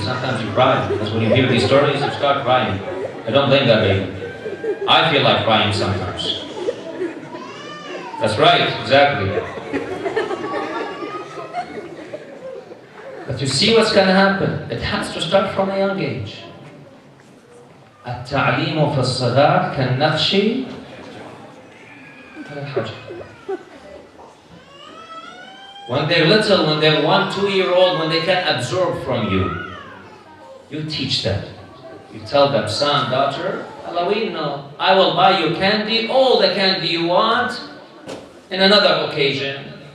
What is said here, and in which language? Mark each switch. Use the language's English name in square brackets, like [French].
[English] Sometimes you cry, because when you hear these stories, you start crying. I don't blame that baby. I feel like crying sometimes. That's right, exactly. But you see what's going to happen. It has to start from a young age. [Arabic] التعليم في الصغار كالنقش على الحجر. [English] When they're little, when they're 1-2-year-old, when they can absorb from you, you teach them. You tell them, son, daughter, Halloween, no. I will buy you candy, all the candy you want, in another occasion.